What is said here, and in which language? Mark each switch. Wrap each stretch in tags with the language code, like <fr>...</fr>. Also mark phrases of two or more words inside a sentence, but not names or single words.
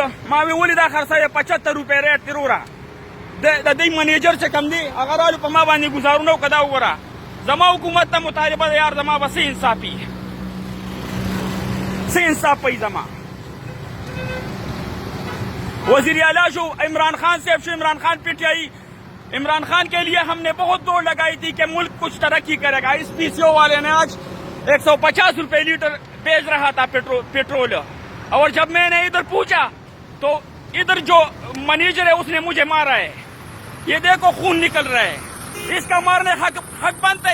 <ps>ما وی ولې دا خرڅوي 75 روپے ریټ دی وروره. د دې منیجر چې کوم دی هغه رالو په ما باندې ګزارونه وکړه. دا وګوره زما حکومت ته مطالبه ده یار زما به څه انصافي څه انصاف پی زما.</ps> <ur>وزیر اعلیٰ شو عمران خان صاحب شو عمران خان پی ٹی آئی عمران خان کے لیے ہم نے بہت دوڑ لگائی تھی کہ ملک کچھ ترقی کرے گا. اس پی سی او والے نے آج 150 روپے لیٹر بیچ رہا تھا پیٹرول. اور جب میں نے ادھر پوچھا تو ادھر جو منیجر ہے اس نے مجھے مارا ہے. یہ دیکھو خون نکل رہا ہے. اس کا مارنے حق بنتا ہے.</ur>